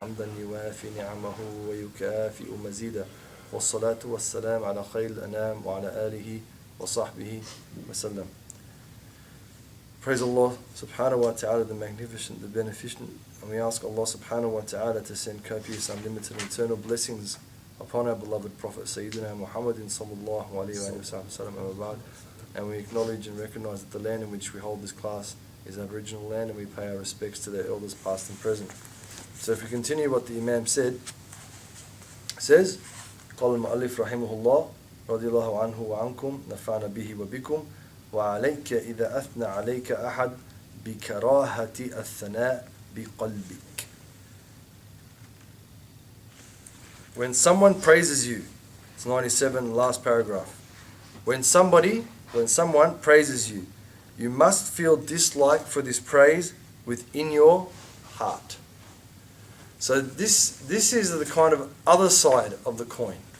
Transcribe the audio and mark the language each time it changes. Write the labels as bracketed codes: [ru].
[ar] حمدا يوافي نعمه ويكافئ مزيدا والصلاة والسلام على خير الأنام وعلى آله وصحبه وسلم. [en] Praise Allah subhanahu wa ta'ala, the magnificent, the beneficent, and we ask Allah subhanahu wa ta'ala to send copious, unlimited, eternal blessings upon our beloved Prophet Sayyidina Muhammadin sallallahu alayhi wa sallam, and we acknowledge and recognize that the land in which we hold this class is Aboriginal land, and we pay our respects to their elders past and present. So if we continue what the Imam said, it says, [ar] قال المؤلف رحمه الله رضي الله عنه وعنكم نفعنا به وبكم وعليك إذا أثنى عليك أحد بكراهة الثناء بقلبك. [en] When someone praises you, it's 97, last paragraph. When someone praises you, you must feel dislike for this praise within your heart. So this is the kind of other side of the coin.